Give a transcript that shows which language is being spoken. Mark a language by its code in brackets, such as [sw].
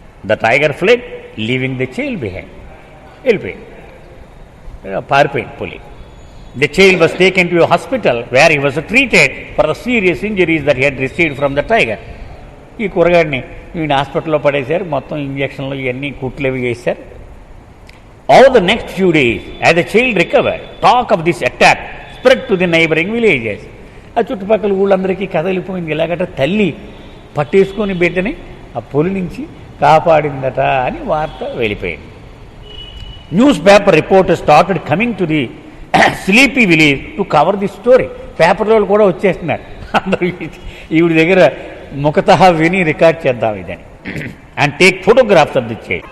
[en] The tiger fled leaving the child behind. [te] వెళ్ళిపోయింది, పారిపోయింది పులి. [en] The child was taken to a hospital where he was treated for the serious injuries that he had received from the tiger. [te] ఈ కూరగాడిని వీడిని హాస్పిటల్లో పడేశారు, మొత్తం ఇంజక్షన్లు ఇవన్నీ కుట్లు అవి వేశారు. [en] All the next few days, as the child recovered, talk of this attack spread to the neighboring villages. [te] ఆ చుట్టుపక్కల ఊళ్ళందరికీ కదలిపోయింది. ఎలాగట తల్లి పట్టేసుకొని బిడ్డని ఆ పులి నుంచి కాపాడిందట అని వార్త వెళ్ళిపోయింది. [en] Newspaper reporter started coming to the sleepy village to cover the story. [te] పేపర్లో కూడా వచ్చేస్తున్నారు అందరూ ఈవిడి దగ్గర ముఖతః విని రికార్డ్ చేద్దాం ఇదని [en] And take photographs of the child.